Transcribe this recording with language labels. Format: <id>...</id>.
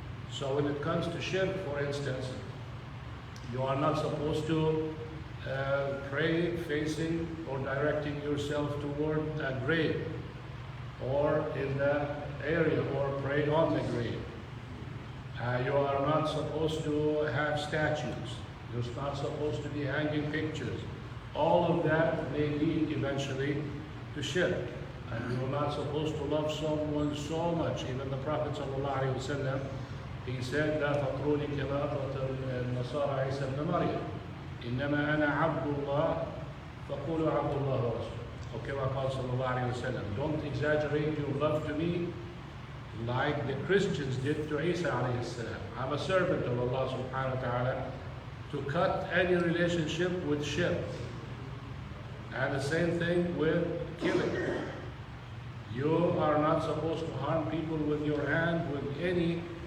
<en>So when it comes to shirk, for instance, you are not supposed to pray facing or directing yourself toward a grave or in the area or pray on the grave. You are not supposed to have statues. You're not supposed to be hanging pictures. all of that may lead eventually to shirk. And you're not supposed to love someone so much. Even the Prophet ﷺ, he said,</en> <ar>لا تطروني كما أطرت النصارى عيسى ابن مريم إنما أنا عبد الله فقولوا عبد الله ورسوله.</ar> <en>Okay,</en> <ar>وقال صلى الله عليه وسلم,</ar> <en>don't exaggerate your love to me like the Christians did to Isa alayhi salam. I'm a servant of Allah subhanahu wa ta'ala to cut any relationship with shirk. And the same thing with killing. You are not supposed to harm people with your hand, with anything.</en>